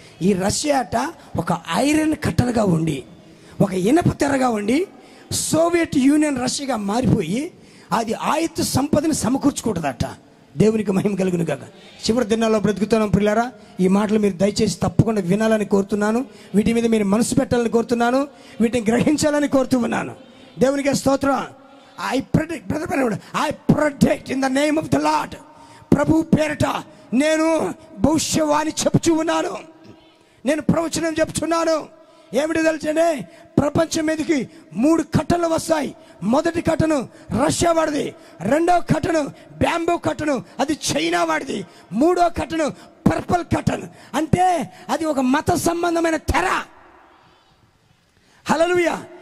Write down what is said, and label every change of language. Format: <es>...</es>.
<te>ఈ రష్యా అట ఒక ఐరన్ కట్టలుగా ఉండి, ఒక ఇనప తెరగా ఉండి సోవియట్ యూనియన్ రష్యాగా మారిపోయి అది ఆయుధ సంపదని సమకూర్చుకుంటుందట. దేవునికి మహిమ కలుగును గాక. చివరి దినాల్లో బ్రతుకుతున్నాం ప్రియులారా. ఈ మాటలు మీరు దయచేసి తప్పకుండా వినాలని కోరుతున్నాను. వీటి మీద మీరు మనసు పెట్టాలని కోరుతున్నాను. వీటిని గ్రహించాలని కోరుతూ ఉన్నాను. దేవునికి స్తోత్రం.</te> <en>I predict in the name of the Lord.</en> <te>ప్రభు పేరట నేను భవిష్యవాణి చెప్పుచూ ఉన్నాను, నేను ప్రవచనం చెప్తున్నాను. ఏమిటి తెలుసండి? ప్రపంచం మీదకి 3 కట్టలు వస్తాయి. మొదటి కట్టను రష్యా వాడిది, రెండవ కట్టను బ్యాంబూ కట్టను, అది చైనా వాడిది, 3వ కట్టను పర్పల్ కట్టను, అంటే అది ఒక మత సంబంధమైన తెర. హల్లెలూయా.</te>